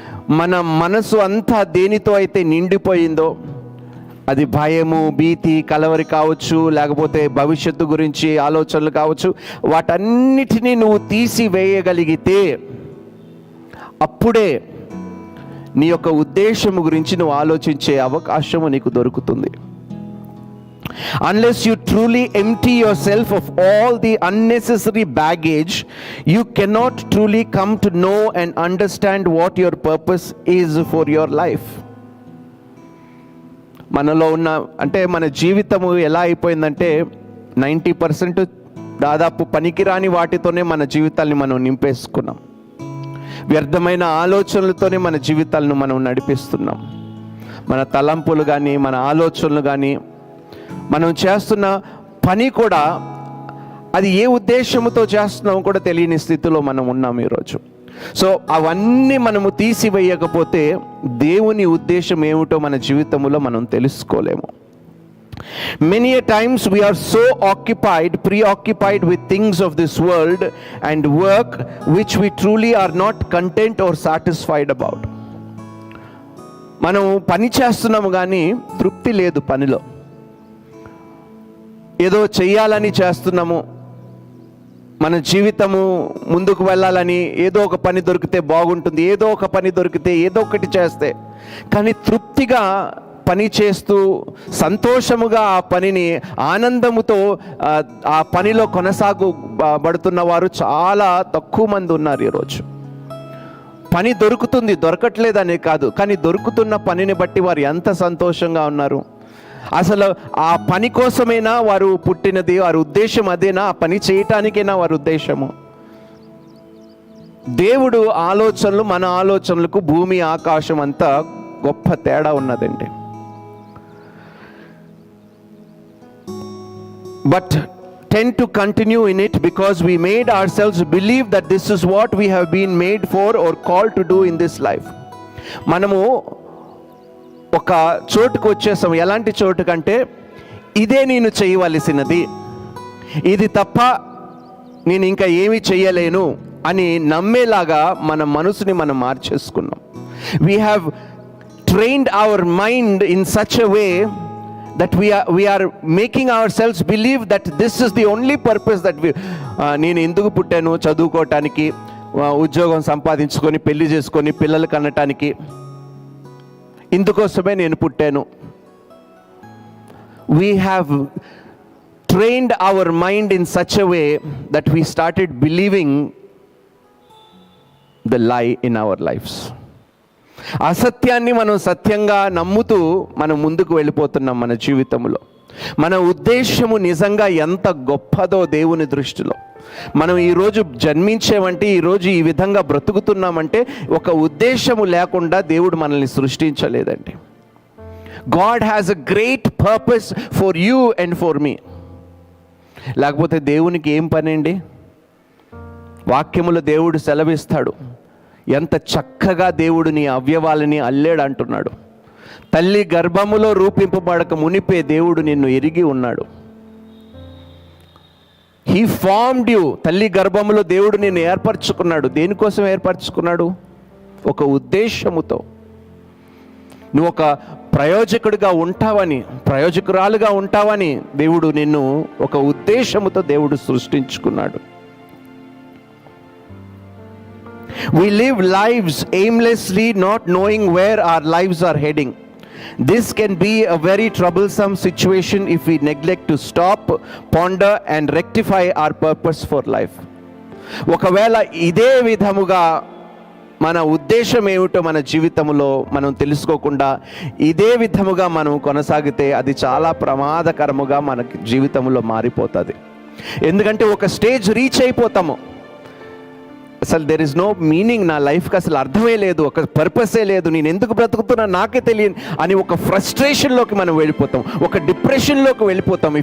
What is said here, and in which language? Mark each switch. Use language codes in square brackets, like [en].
[te] మన మనసు అంతా దేనితో అయితే నిండిపోయిందో, అది భయము, భీతి, కలవరి కావచ్చు, లేకపోతే భవిష్యత్తు గురించి ఆలోచనలు కావచ్చు, వాటన్నిటినీ నువ్వు తీసివేయగలిగితే అప్పుడే నీ యొక్క ఉద్దేశము గురించి నువ్వు ఆలోచించే అవకాశము నీకు దొరుకుతుంది. [en] Unless you truly empty yourself of all the unnecessary baggage, you cannot truly come to know and understand what your purpose is for your life. [te] మనలో ఉన్న అంటే మన జీవితము ఎలా అయిపోయిందంటే 90% దాదాపు పనికిరాని వాటితోనే మన జీవితాల్ని మనం నింపేసుకున్నాం. వ్యర్థమైన ఆలోచనలతోనే మన జీవితాలను మనం నడిపిస్తున్నాం. మన తలంపులు కానీ, మన ఆలోచనలు కానీ, మనం చేస్తున్న పని కూడా అది ఏ ఉద్దేశంతో చేస్తున్నామో కూడా తెలియని స్థితిలో మనం ఉన్నాం ఈరోజు. సో అవన్నీ మనము తీసివేయకపోతే దేవుని ఉద్దేశం ఏమిటో మన జీవితంలో మనం తెలుసుకోలేము. [en] Many a times we are so preoccupied with things of this world and work which we truly are not content or satisfied about. [te] మనం పని చేస్తున్నాము కానీ తృప్తి లేదు పనిలో. ఏదో చెయ్యాలని చేస్తున్నాము, మన జీవితము ముందుకు వెళ్ళాలని ఏదో ఒక పని దొరికితే బాగుంటుంది, ఏదో ఒక పని దొరికితే ఏదో ఒకటి చేస్తే, కానీ తృప్తిగా పని చేస్తూ సంతోషముగా ఆ పనిని ఆనందముతో ఆ పనిలో కొనసాగబడుతున్న వారు చాలా తక్కువ మంది ఉన్నారు ఈరోజు. పని దొరుకుతుంది, దొరకట్లేదనే కాదు, కానీ దొరుకుతున్న పనిని బట్టి వారు ఎంత సంతోషంగా ఉన్నారు. అసలు ఆ పని కోసమైనా వారు పుట్టినది, వారి ఉద్దేశం అదేనా? ఆ పని చేయటానికైనా వారి ఉద్దేశము? దేవుడు ఆలోచనలు మన ఆలోచనలకు భూమి ఆకాశం అంతా గొప్ప తేడా ఉన్నదండి. [en] But tend to continue in it because we made ourselves believe that this is what we have been made for or called to do in this life. [te] మనము ఒక చోటుకు వచ్చేసాం. ఎలాంటి చోటు కంటే, ఇదే నేను చేయవలసినది, ఇది తప్ప నేను ఇంకా ఏమీ చేయలేను అని నమ్మేలాగా మన మనసుని మనం మార్చేసుకున్నాం. [en] We have trained our mind in such a way that we are making ourselves believe that this is the only purpose that [te] నేను ఎందుకు పుట్టాను? చదువుకోవటానికి, ఉద్యోగం సంపాదించుకొని, పెళ్లి చేసుకొని, పిల్లలు కనటానికి, ఇందుకోసమే నేను పుట్టాను. [en] We have trained our mind in such a way that we started believing the lie in our lives. [te] అసత్యాన్ని మనం సత్యంగా నమ్ముతూ మనం ముందుకు వెళ్ళిపోతున్నాం మన జీవితంలో. మన ఉద్దేశము నిజంగా ఎంత గొప్పదో దేవుని దృష్టిలో. మనం ఈరోజు జన్మించామంటే, ఈరోజు ఈ విధంగా బ్రతుకుతున్నామంటే ఒక ఉద్దేశము లేకుండా దేవుడు మనల్ని సృష్టించలేదండి. [en] God has a great purpose for you and for me. [te] లేకపోతే దేవునికి ఏం పని అండి? వాక్యములో దేవుడు సెలవిస్తాడు, ఎంత చక్కగా దేవుడు నీ అవయవాలని అల్లాడు అంటున్నాడు. తల్లి గర్భములో రూపింపబడక మునిపే దేవుడు నిన్ను ఎరిగి ఉన్నాడు. [en] He formed you. [te] తల్లి గర్భములో దేవుడు నిన్ను ఏర్పరచుకున్నాడు. దేనికోసం ఏర్పరచుకున్నాడు? ఒక ఉద్దేశముతో. నువ్వు ఒక ప్రయోజకుడిగా ఉంటావని, ప్రయోజకురాలుగా ఉంటావని దేవుడు నిన్ను ఒక ఉద్దేశముతో దేవుడు సృష్టించుకున్నాడు. [en] We live lives aimlessly, not knowing where our lives are heading. This can be a very troublesome situation if we neglect to stop, ponder and rectify our purpose for life. [te] ఒకవేళ ఇదే విధముగా మన ఉద్దేశం ఏమిటో మన జీవితంలో మనం తెలుసుకోకుండా ఇదే విధముగా మనం కొనసాగితే అది చాలా ప్రమాదకరముగా మన జీవితంలో మారిపోతుంది. ఎందుకంటే ఒక స్టేజ్ రీచ్ అయిపోతాము, అసలు [en] there is no meaning, [te] నా లైఫ్కి అసలు అర్థమే లేదు, ఒక పర్పసే లేదు, నేను ఎందుకు బ్రతుకుతున్నా నాకే తెలియదు అని ఒక ఫ్రస్ట్రేషన్లోకి మనం వెళ్ళిపోతాం, ఒక డిప్రెషన్లోకి వెళ్ళిపోతాం.